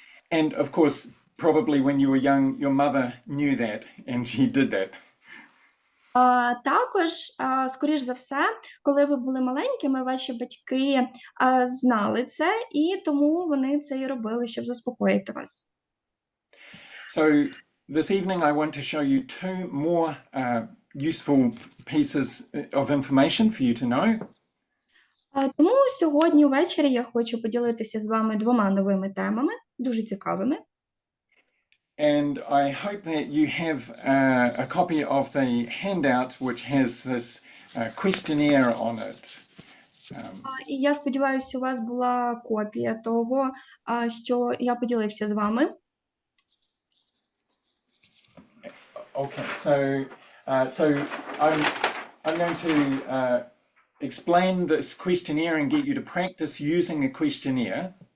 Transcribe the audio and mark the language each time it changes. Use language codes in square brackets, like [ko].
[en] And of course, probably when you were young, your mother knew that and she did that. [uk] Також, скоріш за все, коли ви були маленькими, ваші батьки знали це, і тому вони це і робили, щоб заспокоїти вас. [en] So this evening I want to show you two more useful pieces of information for you to know. [uk] Тому сьогодні ввечері я хочу поділитися з вами двома новими темами, дуже цікавими. [en] And I hope that you have a copy of the handout which has this questionnaire on it. [uk] І я сподіваюся, у вас була копія того, що я поділився з вами. [en] Okay, so I'm going to explain this questionnaire and get you to practice using the questionnaire.